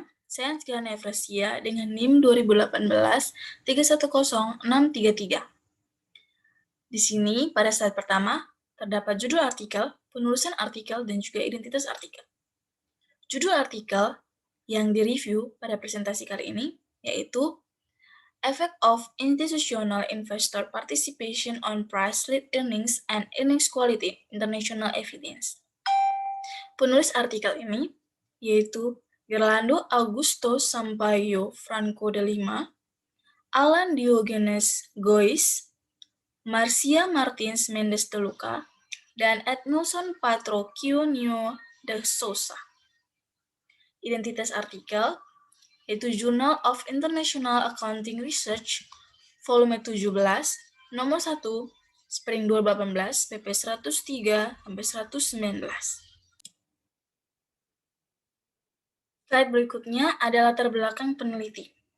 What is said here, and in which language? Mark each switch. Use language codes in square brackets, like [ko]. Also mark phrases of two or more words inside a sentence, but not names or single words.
[id] Saya Ansgariana Efrasia dengan NIM 2018-310633. Di sini, pada slide pertama, terdapat judul artikel, penulisan artikel, dan juga identitas artikel. Judul artikel yang direview pada presentasi kali ini yaitu Effect of Institutional Investor Participation on Price-Led Earnings and Earnings Quality International Evidence. Penulis artikel ini yaitu Gerlando Augusto Sampaio Franco de Lima, Alan Diogenes Gois, Marcia Martins Mendes de Luca, dan Edmilson Patrocchio de Sousa. Identitas artikel yaitu Journal of International Accounting Research, volume 17, nomor 1, Spring 2018, pp 103-119. Slide berikutnya adalah latar belakang peneliti.